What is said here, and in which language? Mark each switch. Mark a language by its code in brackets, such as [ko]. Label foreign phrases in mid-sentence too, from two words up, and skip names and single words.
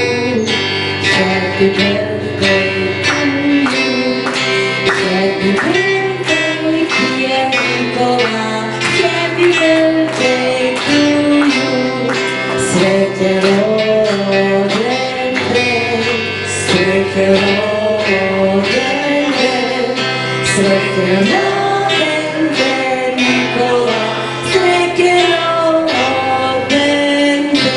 [en] Happy birthday to you. Happy birthday, dear Nicola. Happy birthday to you. [sr] Srećan rođendan, srećan rođendan, srećan rođendan Nikola, srećan rođendan.